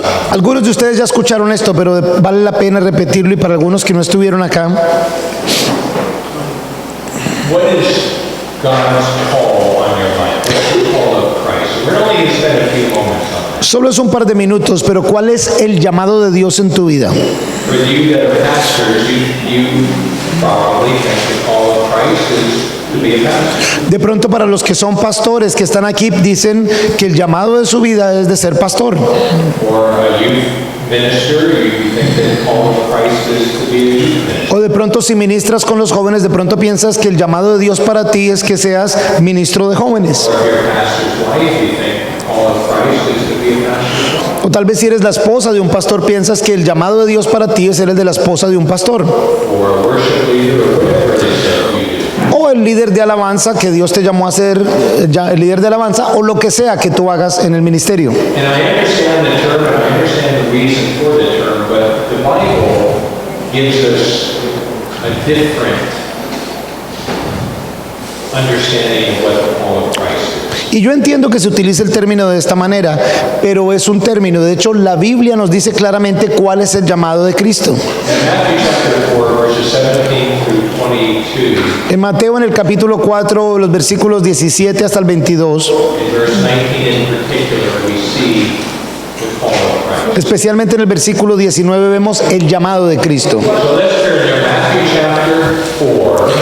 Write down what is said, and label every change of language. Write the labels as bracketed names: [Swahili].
[Spanish] Algunos de ustedes ya escucharon esto, pero vale la pena repetirlo y para algunos que no estuvieron acá. [English] What is God's call on your life? What's the call of Christ? We're only going to spend a few moments on that. [Spanish] Solo es un par de minutos, pero ¿cuál es el llamado de Dios en tu vida? [English] For you that are pastors, you probably think the call of Christ is to be a pastor. [Spanish] De pronto para los que son pastores que están aquí dicen que el llamado de su vida es de ser pastor. [English] Or a youth minister, you think that the call of Christ is to be a youth minister. [Spanish] O de pronto si ministras con los jóvenes, de pronto piensas que el llamado de Dios para ti es que seas ministro de jóvenes. [English] Or if you're a pastor's wife, you think the call of Christ is to be a pastor's wife. [Spanish] O tal vez si eres la esposa de un pastor, piensas que el llamado de Dios para ti es ser el de la esposa de un pastor. [English] Or a worship leader, or whatever it is that you do. [Spanish] O el líder de alabanza que Dios te llamó a ser, el líder de alabanza, o lo que sea que tú hagas en el ministerio. [English] And I understand the term, and I understand the reason for the term, but the Bible gives us a different understanding of what the call of Christ is. [Spanish] Y yo entiendo que se utilice el término de esta manera, pero es un término. De hecho, la Biblia nos dice claramente cuál es el llamado de Cristo. [English] In Matthew chapter 4, verses 17 through 22, [Spanish] En Mateo, en el capítulo 4, los versículos 17 hasta el 22, [English] in verse 19 in particular, we see the call of Christ. [Spanish] especialmente en el versículo 19, vemos el llamado de Cristo. [English] So let's turn to Matthew chapter 4,